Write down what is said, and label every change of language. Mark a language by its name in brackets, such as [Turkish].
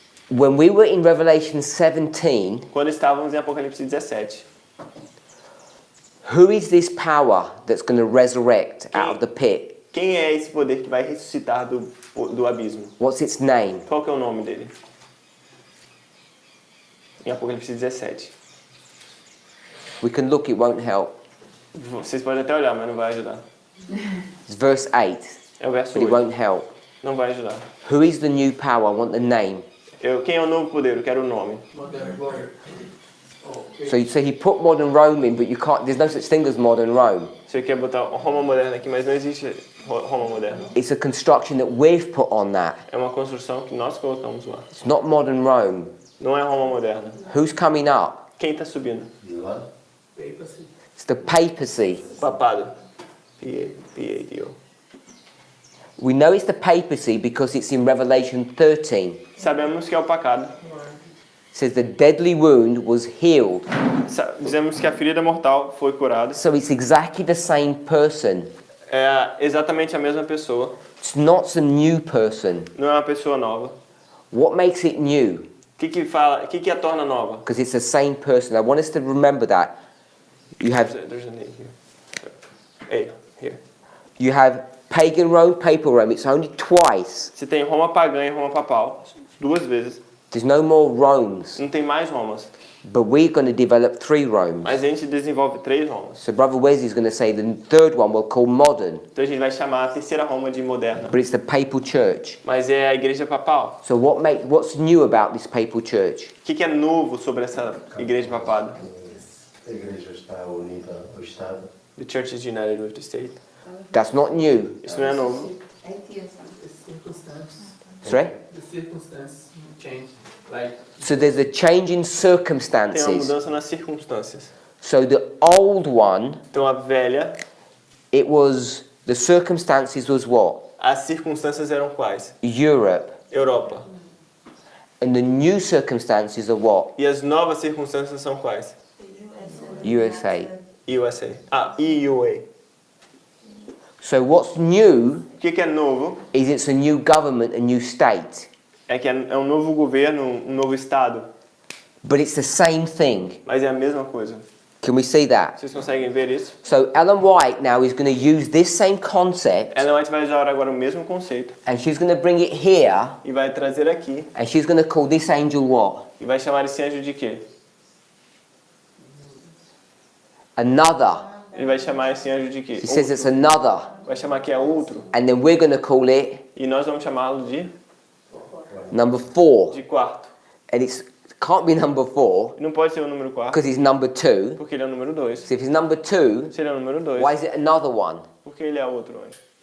[English] When we were in Revelation 17, [Portuguese] Quando estávamos em Apocalipse 17, [English] who is this power that's going to resurrect out of the pit? [Portuguese] quem é esse poder que vai ressuscitar do abismo? [English] What's its name? [Portuguese] Qual que é o nome dele? Em Apocalipse 17. [English] We can look, it won't help. [Portuguese] Vocês podem até olhar, mas não vai ajudar. [English] It's verse 8, [Portuguese] É o verso [English] but it [Portuguese] 8. [English] won't help. [Portuguese] Não vai ajudar. [English] Who is the new power? I want the name. [Portuguese] Quem é o novo poder? Eu quero o nome. [English] Modern Warrior. So he put modern Rome in, but you can't. There's no such thing as modern Rome. [Portuguese] Você quer botar Roma moderna aqui, mas não existe Roma moderna. [English] It's a construction that we've put on that. [Portuguese] É uma construção que nós colocamos lá. [English] It's not modern Rome. [Portuguese] Não é Roma moderna. [English] Who's coming up? [Portuguese] Quem está subindo? De lá, [English] Papacy. It's the papacy. [Portuguese] Papado. P-A-D-O. [English] We know it's the papacy because it's in Revelation 13. [Portuguese] Sabemos que é o pecado. [English] It says the deadly wound was healed. [Portuguese] Dizemos que a ferida mortal foi curada. [English] So it's exactly the same person. [Portuguese] É exatamente a mesma pessoa. [English] It's not some new person. [Portuguese] Não é uma pessoa nova. [English] What makes it new? [Portuguese] O que a torna nova? [English] Because it's the same person. I want us to remember that. You have There's a name here. Here. you have pagan Rome, papal Rome. It's only twice. [Portuguese] Você tem Roma pagã e Roma papal. 2 vezes. [English] There's no more Romes. [Portuguese] Não tem mais Romas. [English] But we're going to develop 3 Romes. [Portuguese] Mas a gente desenvolve 3 Romas. [English] So Brother Wesley's going to say the third one we'll call modern. [Portuguese] Então a gente vai chamar a terceira Roma de moderna. [English] But it's the papal church. [Portuguese] Mas é a igreja papal. [English] So what's new about this papal church? [Portuguese] O que é novo sobre essa igreja papada? a igreja está unida ao Estado. [English] The church is united with the state. That's not new. [Portuguese] Isso não é novo. [English] Atheism. The circumstance. Sorry? The circumstance change. Like So there's a change in [Portuguese] Tem uma [English] circumstances. [Portuguese] mudança nas circunstâncias. [English] So the old one, [Portuguese] Então a velha, [English] the circumstances was what? [Portuguese] as circunstâncias eram quais? [English] Europe. [Portuguese] Europa. [English] And the new circumstances are what? [Portuguese] E as novas circunstâncias são quais? [English] USA. [Portuguese] USA. EUA. [English] So what's new [Portuguese] O que é novo? [English] is it's a new government, a new state. [Portuguese] É que é um novo governo, um novo estado. [English] But it's the same thing. [Portuguese] Mas é a mesma coisa. [English] Can we see that? [Portuguese] Vocês conseguem ver isso? [English] So Ellen White now is going to use this same concept [Portuguese] Ellen White vai usar agora o mesmo conceito [English] and she's going to bring it here [Portuguese] e vai trazer aqui [English] and she's going to call this angel what? [Portuguese] e vai chamar esse anjo de quê? [English] Another. [Portuguese] Ele vai chamar esse anjo de quê? [English] She says it's another. [Portuguese] Vai chamar que é outro [English] And then we're going to call it [Portuguese] e nós vamos chamá-lo de [English] number 4. [Portuguese] quarto. [English] And it can't be number 4 [Portuguese] E não pode ser o número 4 [English] because he's number 2. [Portuguese] porque ele é o número 2. [English] So if he's number 2, [Portuguese] Se ele é o número 2, [English] why is it another one? [Portuguese] porque ele é outro anjo.